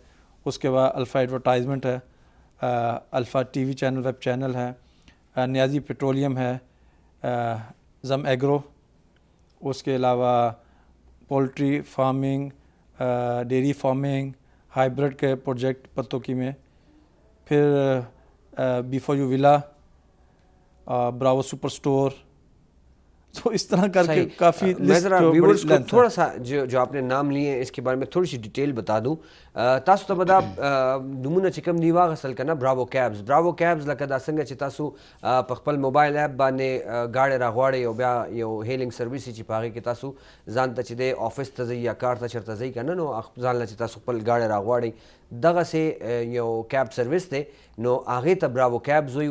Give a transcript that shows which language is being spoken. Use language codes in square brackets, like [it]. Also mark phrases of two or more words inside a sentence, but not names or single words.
[ur] اس کے بعد الفا ایڈورٹائزمنٹ ہے, الفا [en] TV channel web channel [ur] ہے, نیازی پیٹرولیم ہے, زم ایگرو, اس کے علاوہ [en] poultry farming, dairy farming, [ur] ہائیبرڈ کے پروجیکٹ پتوکی میں, پھر B4U ولا, براو سپر سٹور, تو اس طرح کر کے کافی میں ذرا ویورز کو تھوڑا سا جو آپ نے نام لیے ہیں اس کے بارے میں تھوڑی سی ڈیٹیل بتا دوں. [ps] تاسو ته به دا نومونه چې کوم دي واغستل که نه براوو کیبز. براوو کیبز لکه دا څنګه چې تاسو په خپل [en] mobile app [ps] باندې ګاډی راغواړئ او بیا یو [en] hailing service [ps] چې په هغې کې تاسو ځان ته چې دی آفس ته ځئ یا کار ته چېرته ځئ که نه, نو ځان له چې تاسو خپل ګاډی راغواړئ دغسې یو [en] cab service [ps] دی, نو هغې ته براوو کیبز وایي.